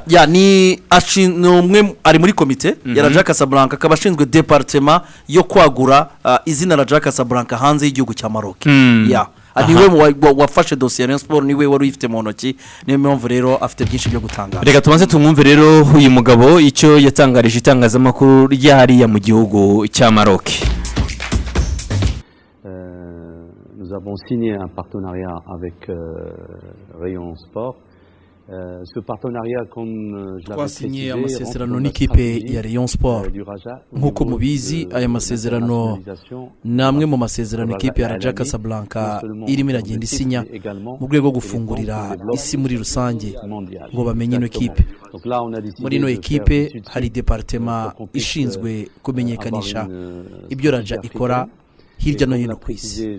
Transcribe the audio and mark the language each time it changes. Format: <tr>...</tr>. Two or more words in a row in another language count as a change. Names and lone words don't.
<rw>Ya ni umwe ari muri komite ya Raja Casablanca, akaba ashinzwe departement yo kwagura izina Raja Casablanca hanze y'igihugu cya Maroc. Ya niwe wafashe dosiye ya Rayon Sport, niwe wari uyifite mu ntoki, niyo mpamvu rero afite byinshi byo gutangaza. Reka tubanze tumwumve rero uyu mugabo icyo yatangarije itangazamakuru ryahariya mu gihugu cya Maroc.</rw> <fr>Nous avons signé un partenariat avec Rayon Sport. Ce partenariat, comme je l'avais précisé,</fr> <rw>amasezerano n'ikipe ya Rayon Sport. Nkuko mubizi aya masezerano namwe mu masezerano ikipe ya Raja Casablanca irimo iragenda isinya mu rwego rwo gufungurira isi muri rusange ngo bamenye ino ekipe. Muri ino ekipe hari departement ishinzwe kumenyekanisha ibyo Raja ikora hirya no hino ku isi.</rw>